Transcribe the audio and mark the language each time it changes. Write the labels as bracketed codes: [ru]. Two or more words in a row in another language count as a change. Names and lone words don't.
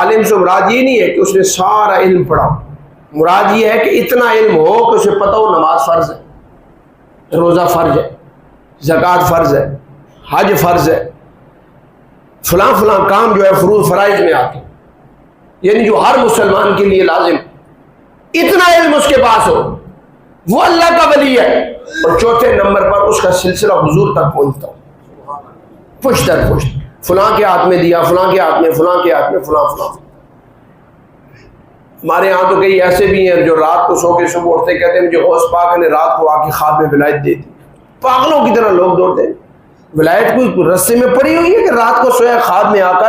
[ur] عالم سے مراد یہ نہیں ہے کہ اس نے سارا علم پڑھا، مراد یہ ہے کہ اتنا علم ہو کہ اسے پتہ ہو نماز فرض ہے، روزہ فرض ہے، زکوٰۃ فرض ہے، حج فرض ہے، فلاں فلاں کام جو ہے فروض فرائض میں آتے، یعنی جو ہر مسلمان کے لیے لازم، اتنا علم اس کے پاس ہو، وہ اللہ کا ولی ہے. اور چوتھے نمبر پر اس کا سلسلہ حضور تک پہنچتا ہو، پشت در پشت، فلاں کے ہاتھ میں دیا، فلاں کے ہاتھ میں، فلاں کے ہاتھ میں، فلاں فلاں. ہمارے ہاں تو کئی ایسے بھی ہیں جو رات کو سو کے صبح اٹھتے کہتے ہیں مجھے غوث پاک نے رات کو آ کے خواب میں ولایت دے دی. پاگلوں کی طرح لوگ دوڑتے ہیں. ولایت کوئی رستے میں پڑی ہوئی ہے کہ رات کو سویا خواب میں آ کر؟